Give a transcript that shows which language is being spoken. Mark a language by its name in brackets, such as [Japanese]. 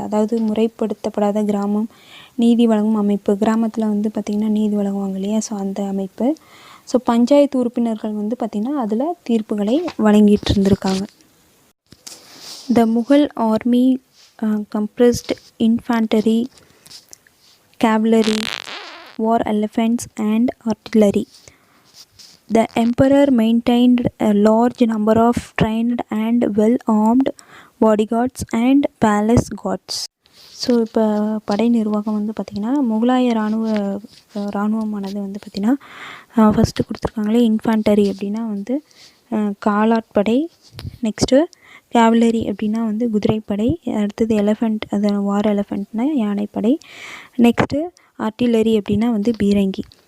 [Tamil] அதாவது முறைப்படுத்தப்படாத கிராமம் நீதி வழங்கும் அமைப்பு. கிராமத்தில் வந்து பார்த்திங்கன்னா நீதி வழங்குவாங்க இல்லையா, ஸோ அந்த அமைப்பு. ஸோ பஞ்சாயத்து உறுப்பினர்கள் வந்து பார்த்திங்கன்னா அதில் தீர்ப்புகளை வழங்கிட்டு இருந்திருக்காங்க. [English] The Mughal army comprised infantry, cavalry, war elephants and artillery. The emperor maintained a large number of trained and well-armed bodyguards and palace guards. [Tamil] So இப்போ படை நிர்வாகம் வந்து பார்த்திங்கன்னா முகலாய இராணுவமானது வந்து பார்த்திங்கன்னா ஃபஸ்ட்டு கொடுத்துருக்காங்களே இன்ஃபேண்டரி அப்படின்னா வந்து காலாட்படை, [English] next cavalry [Tamil] அப்படின்னா வந்து குதிரைப்படை, அடுத்தது எலஃபண்ட், அது [English] war எலஃபண்ட்னா [Tamil] யானைப்படை, நெக்ஸ்ட்டு ஆர்ட்டிலரி அப்படின்னா வந்து பீரங்கி.